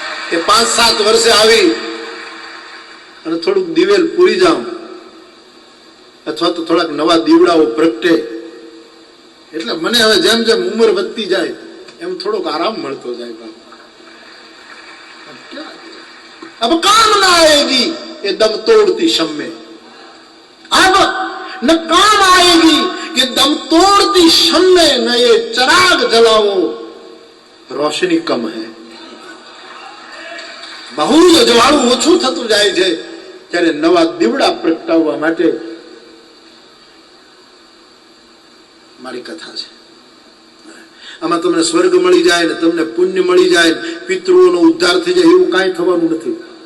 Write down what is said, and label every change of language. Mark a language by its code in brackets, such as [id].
[gu] કે 5-7 વર્ષે આવી અને થોડુંક દિવેલ પૂરી જાઉં, અથવા તો થોડાક નવા દીવડાઓ પ્રગટે, એટલે મને હવે જેમ જેમ ઉંમર વધતી જાય એમ થોડોક આરામ મળતો જાય. [hi] अब काम ना आएगी ये दम तोड़ती शम में, अब न काम आएगी कि दम तोड़ती शम में, न ये चराग जलाओ रोशनी कम है. [gu] બહુ જ અજવાળું ઓછું થતું જાય છે ત્યારે નવા દીવડા પ્રગટાવવા માટે મારી કથા છે. આમાં તમને સ્વર્ગ મળી જાય ને તમને પુણ્ય મળી જાય, પિતૃઓનો ઉદ્ધાર થઈ જાય, એવું કાંઈ થવાનું નથી.